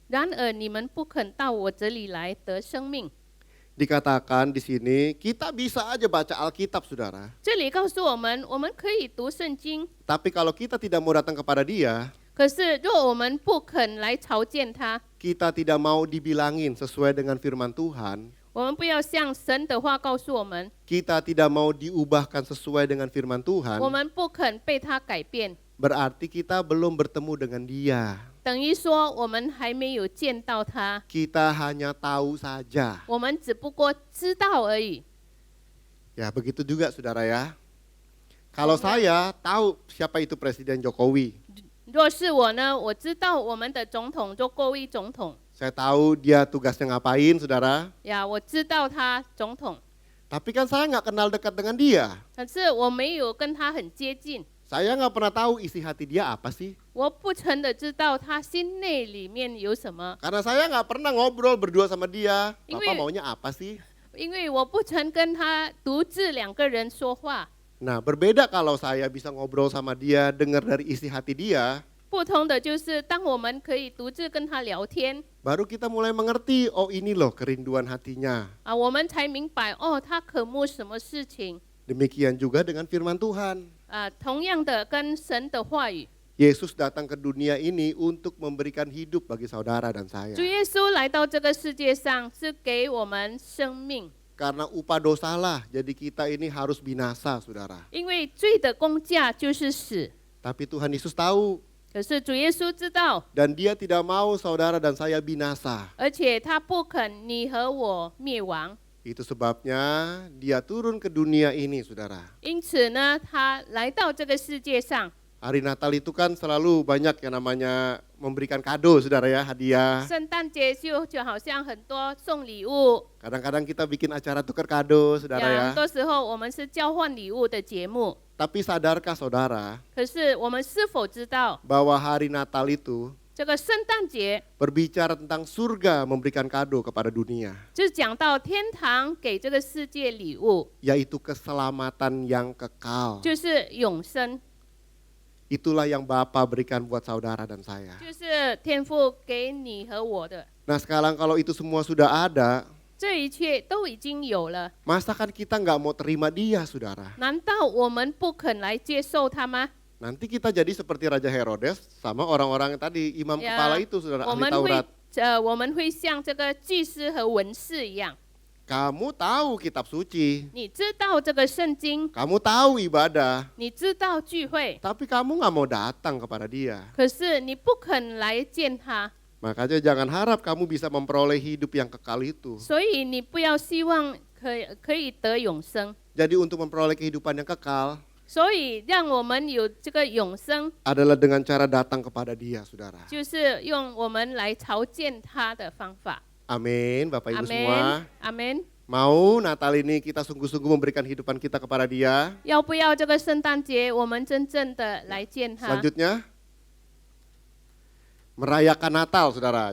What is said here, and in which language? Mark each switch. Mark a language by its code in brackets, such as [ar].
[zh] 然而你们不肯到我这里来得生命。 [id] Dikatakan di sini, kita bisa aja baca Alkitab, saudara. [zh] 这里告诉我们可以读圣经， [id] Tapi kalau kita tidak mau datang kepada dia, [zh] 可是若我们不肯来朝见他， [id] kita tidak mau dibilangin sesuai dengan firman Tuhan, [zh] 我们不要像神的话告诉我们， [id] kita tidak mau diubahkan sesuai dengan firman Tuhan, [zh] 我们不肯被他改变， [id] berarti kita belum bertemu dengan dia. [zh] 等于说我们还没有见到他， [id] Kita hanya tahu saja. [zh] 我们只不过知道而已。 [id] Ya, begitu juga, saudara ya. Kalau saya tahu siapa itu Presiden Jokowi, [zh] 若是我呢，我知道我们的总统周国威总统 [id] saya tahu dia tugasnya ngapain, saudara. [zh] 呀，我知道他总统， [id] Tapi kan saya nggak kenal dekat dengan dia. [zh] 可是我没有跟他很接近， [id] Saya nggak pernah tahu isi hati dia apa sih. [zh] 我不曾的知道他心内里面有什么， [id] Karena saya nggak pernah ngobrol berdua sama dia. Ini- Bapak maunya apa sih? [zh] 因为我不曾跟他独自两个人说话。 [id] Nah, berbeda kalau saya bisa ngobrol sama dia, dengar dari isi hati dia, [zh] 不同的就是，当我们可以独自跟他聊天 [id] baru kita mulai mengerti, oh ini loh kerinduan hatinya. [zh] 我们才明白哦，他渴慕什么事情 [id] Demikian juga dengan firman Tuhan. [zh] 同样的，跟神的话语， [id] Yesus datang ke dunia ini untuk memberikan hidup bagi saudara dan saya. [zh] 主耶稣来到这个世界上是给我们生命， [id] Karena upah dosalah, jadi kita ini harus binasa, saudara. [zh] 因为罪的工价就是死。 [id] Tapi Tuhan Yesus tahu, [zh] 可是主耶稣知道， [id] dan dia tidak mau saudara dan saya binasa. [zh] 而且他不肯你和我灭亡， [id] Itu sebabnya dia turun ke dunia ini, saudara. [zh] 因此呢，他来到这个世界上， [id] Hari Natal itu kan selalu banyak yang namanya memberikan kado, saudara ya, hadiah. [zh] 圣诞节就好像很多送礼物， [id] Kadang-kadang kita bikin acara tukar kado, saudara ya. [zh] 很多时候我们是交换礼物的节目。 [id] Tapi sadarkah saudara [zh] 可是我们是否知道， [id] bahwa hari Natal itu [zh] 这个圣诞节 [id] berbicara tentang surga memberikan kado kepada dunia, [zh] 就是讲到天堂给这个世界礼物， [id] yaitu keselamatan yang kekal. [zh] 就是永生， [id] Itulah yang Bapa berikan buat saudara dan saya. [zh] 就是天父给你和我的。 [id] Nah sekarang kalau itu semua sudah ada, [zh] 这一切都已经有了， [id] masa kan kita nggak mau terima dia, saudara? [zh] 难道我们不肯来接受它吗？ [id] Nanti kita jadi seperti Raja Herodes sama orang-orang yang tadi, imam Ya, kepala itu, saudara, [zh] 我 [id] ahli [zh] 们会 [id] Taurat. [zh] 我们会像这个祭司和文士一样， [id] Kamu tahu kitab suci, [zh] 你知道这个圣经， [id] kamu tahu ibadah, [zh] 你知道聚会， [id] tapi kamu nggak mau datang kepada dia. [zh] 可是你不肯来见他， [id] Makanya jangan harap kamu bisa memperoleh hidup yang kekal itu. [zh] 所以你不要希望可以得永生。 [id] Jadi untuk memperoleh kehidupan yang kekal [zh] 所以让我们有这个永生， [id] adalah dengan cara datang kepada dia, saudara. [zh] 就是用我们来朝见他的方法。 [id] Amin, Bapak [zh] 阿 [id] Ibu semua. [zh] 门，阿门。 [id] Mau Natal ini kita sungguh-sungguh memberikan kehidupan kita kepada dia. [zh] 要不要这个圣诞节，我们真正的来见他？ [id] Selanjutnya, merayakan Natal, saudara.